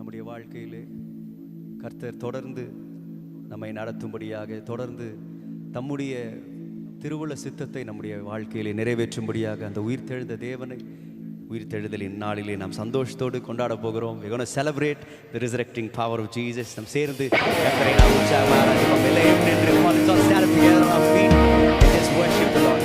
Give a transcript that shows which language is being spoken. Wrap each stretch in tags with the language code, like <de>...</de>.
<ta>வாழ்க்கையிலே கர்த்தர் தொடர்ந்து நம்மை நடத்தும்படியாக, தொடர்ந்து தம்முடைய திருவுள்ள சித்தத்தை நம்முடைய வாழ்க்கையிலே நிறைவேற்றும்படியாக அந்த உயிர்த்தெழுந்த தேவனை உயிர்த்தெழுதலின் நாளிலே நாம் சந்தோஷத்தோடு கொண்டாட போகிறோம்.</ta> <en>We're going to celebrate the resurrecting power of Jesus.</en> <ta>நாம் சேர்ந்து கர்த்தரை நாம் உற்சாகமாக ஆராதிப்போம். எல்லாம் நின்று</ta> <en>let's all stand up together on our feet and just worship the Lord.</en>